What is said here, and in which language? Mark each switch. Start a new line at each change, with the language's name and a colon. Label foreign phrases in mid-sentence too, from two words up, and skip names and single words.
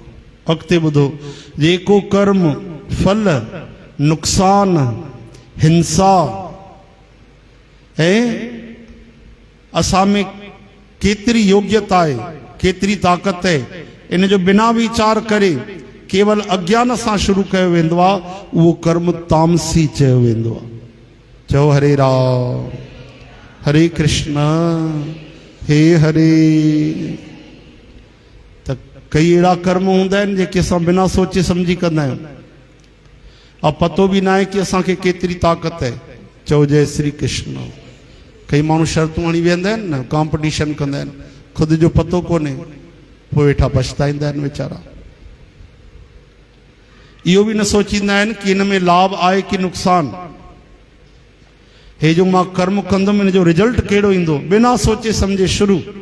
Sindhi: अॻिते ॿुधो, जेको कर्म फल नुक़सान हिंसा ऐं असां में केतिरी योग्यता आहे, केतिरी ताक़त आहे, इन जो बिना वीचार करे केवल अज्ञान सां शुरू कयो वेंदो आहे, उहो कर्म तामसी चयो वेंदो आहे। चओ हरे राम। हरे कृष्ण हे हरे। त कई अहिड़ा कर्म हूंदा आहिनि जेके असां बिना सोचे सम्झी कंदा आहियूं, ऐं पतो बि न आहे कि असांखे केतिरी ताक़त आहे। चओ जय श्री कृष्ण। कई माण्हू शर्तूं हणी वेंदा आहिनि न, कॉम्पिटिशन कंदा आहिनि, ख़ुदि जो पतो कोन्हे, पोइ वेठा पछताईंदा आहिनि वीचारा। इहो बि न सोचींदा आहिनि कि हिन में लाभ आहे कि नुक़सान, हे जो मां कर्म कंदुमि इन जो रिजल्ट कहिड़ो ईंदो, बिना सोचे सम्झे शुरू।